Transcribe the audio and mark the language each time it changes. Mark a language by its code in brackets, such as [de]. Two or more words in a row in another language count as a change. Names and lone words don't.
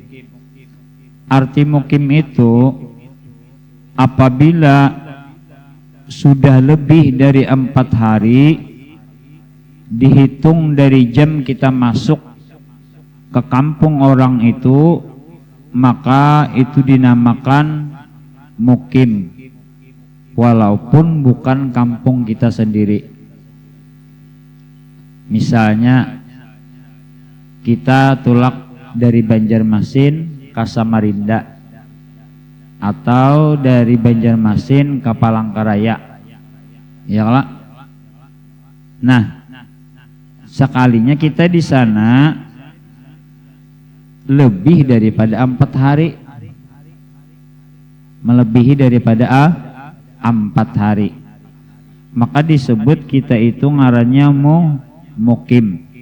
[id] Arti mukim itu apabila sudah lebih dari 4 hari dihitung dari jam kita masuk ke kampung orang itu, maka itu dinamakan mukim walaupun bukan kampung kita sendiri. Misalnya kita tulak dari Banjarmasin ke Samarinda atau dari Banjarmasin ke Palangkaraya, ya lah. Nah, sekalinya kita di sana lebih daripada 4 hari, melebihi daripada 4 hari, maka disebut kita itu ngarannya mukim.